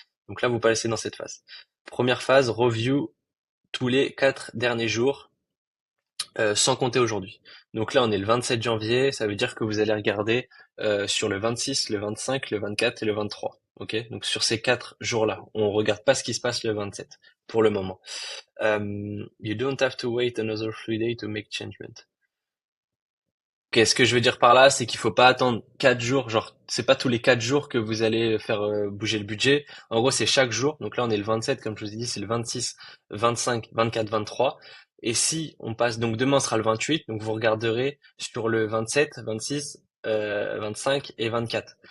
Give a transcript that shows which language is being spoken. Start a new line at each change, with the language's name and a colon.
French: Donc là, vous passez dans cette phase. Première phase, review tous les 4 derniers jours, sans compter aujourd'hui. Donc là, on est le 27 janvier, ça veut dire que vous allez regarder sur le 26, le 25, le 24 et le 23. Ok, donc sur ces 4 jours-là, on regarde pas ce qui se passe le 27 pour le moment.
English: You don't have to wait another 3 days to make changement.
French: Ok, ce que je veux dire par là, c'est qu'il faut pas attendre 4 jours, genre c'est pas tous les 4 jours que vous allez faire bouger le budget. En gros, c'est chaque jour. Donc là, on est le 27, comme je vous ai dit, c'est le 26, 25, 24, 23. Et si on passe, donc demain sera le 28, donc vous regarderez sur le 27, 26, 25 et 24.